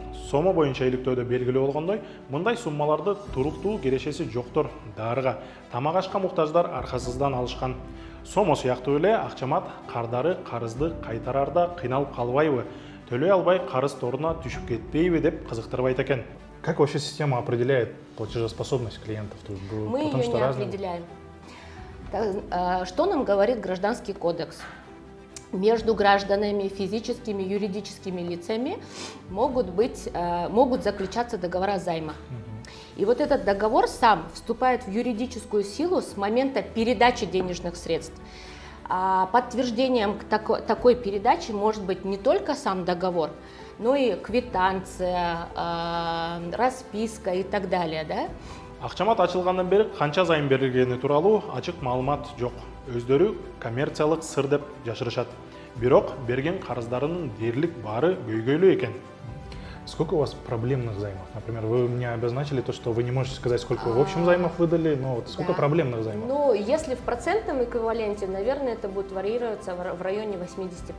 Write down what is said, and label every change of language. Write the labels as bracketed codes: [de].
[ky] Сомо боюнча иликтөөдө белгилүү болгондой, мындай суммаларды туруктуу керешеси жоктор дарыга, тамак ашка муктаждар аркасыздан алышкан. Сомо сыяктуу эле акчамат кардары карызды кайтарарда кыйналып калбайбы, төлөй албай карыз торуна түшүп кетпейби деп кызыктырбайт экен. [ru] Как вообще система определяет платежеспособность клиентов? Мы ее не определяем. Что нам говорит Гражданский кодекс? Между гражданами, физическими, юридическими лицами могут заключаться договора займа. И вот этот договор сам вступает в юридическую силу с момента передачи денежных средств. Подтверждением такой передачи может быть не только сам договор, но и квитанция, расписка и так далее. Да? [ky] Акчамат ачылгандан бери канча зайым берилгени тууралуу ачык маалымат жок. Өздөрү коммерциялык сыр деп жашырышат. Бирок берген карыздарынын дээрлик баары көйгөйлүү экен. [ru] Сколько у вас проблемных займов? Например, вы мне обозначили то, что вы не можете сказать, сколько в общем займов выдали, но вот сколько проблемных займов? Ну, если в процентном эквиваленте, наверное, это будет варьироваться в районе 80%.